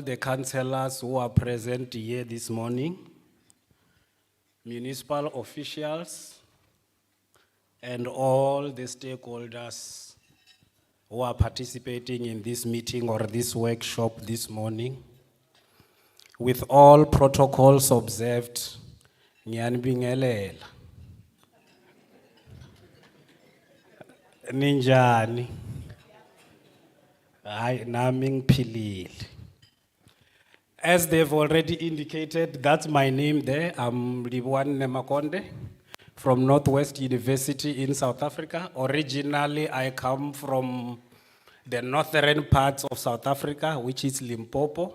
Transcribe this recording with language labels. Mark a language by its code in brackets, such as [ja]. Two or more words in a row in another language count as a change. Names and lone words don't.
[en] the councillors who are present here this morning, municipal officials, and all the stakeholders who are participating in this meeting or this workshop this morning, with all protocols observed, [zu] ngiyanibingelela. Ninjani? Hayi nami ngiphilile. [en] As they've already indicated, that's my name there. I'm Leviwane Namakonde from Northwest University in South Africa. Originally, I come from the northern parts of South Africa, which is Limpopo.